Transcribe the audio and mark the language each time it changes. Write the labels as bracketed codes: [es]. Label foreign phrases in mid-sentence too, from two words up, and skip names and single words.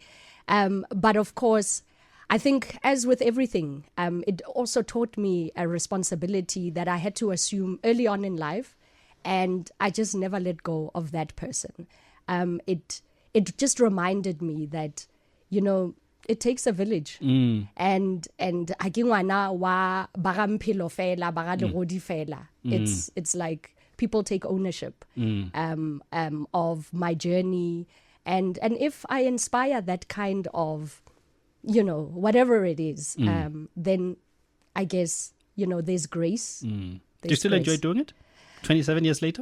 [en] But of course, I think as with everything, it also taught me a responsibility that I had to assume early on in life. And I just never let go of that person. It just reminded me that, you know, it takes a village. [nso] And ha ke ngwana wa ba ga mphelo fela, ba ga legodi fela. [en] It's like people take ownership of my journey, and if I inspire that kind of, you know, whatever it is, then I guess, you know, there's grace. Do you still enjoy doing it 27 years later?